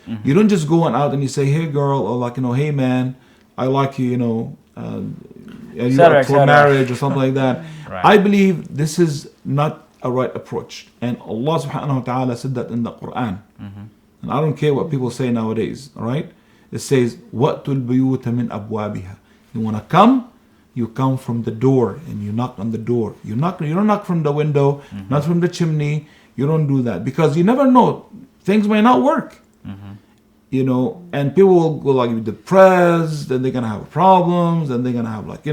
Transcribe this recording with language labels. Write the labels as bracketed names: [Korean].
[English] You don't just go out and you say, hey girl, or hey man, I like you, you are for marriage or something like that. Right. I believe this is not a right approach. And Allah subhanahu wa ta'ala said that in the Quran. And I don't care what people say nowadays, all right? It says, [Arabic] وَأْتُوا الْبُيُوتَ مِنْ أَبْوَابِهَا. [English] You want to come, you come from the door and you knock on the door. You don't knock from the window, not from the chimney. You don't do that because you never know. Things may not work. And people will go depressed, then they're going to have problems, and they're going to have